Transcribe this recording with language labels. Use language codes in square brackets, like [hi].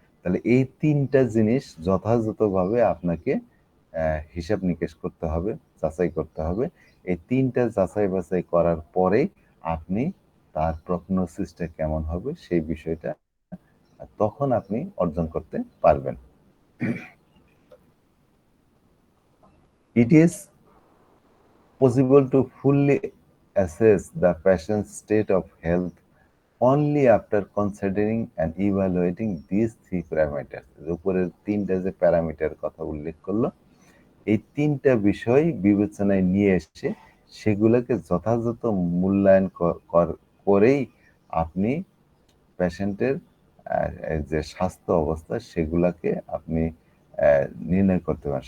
[bn] তাহলে এই ৩টা জিনিস যথাযথভাবে আপনাকে হিসাব নিকেশ করতে হবে, যাচাই করতে হবে। এই ৩টা যাচাই বাছাই করার পরেই আপনি তার প্রগনোসিসটা কেমন হবে সেই বিষয়টা তখন আপনি অর্জন করতে পারবেন। [en] It is possible to fully assess the patient's state of health only after considering and evaluating these 3 parameters. [bn] উপরের ৩টা যে প্যারামিটার কথা উল্লেখ করলো, এই ৩টা বিষয় বিবেচনায় নিয়ে এসে সেগুলোকে যথাযথ মূল্যায়ন করেই আপনি পেশেন্টের যে স্বাস্থ্য অবস্থা সেগুলাকে আপনি নির্ণয় করতে পারেন।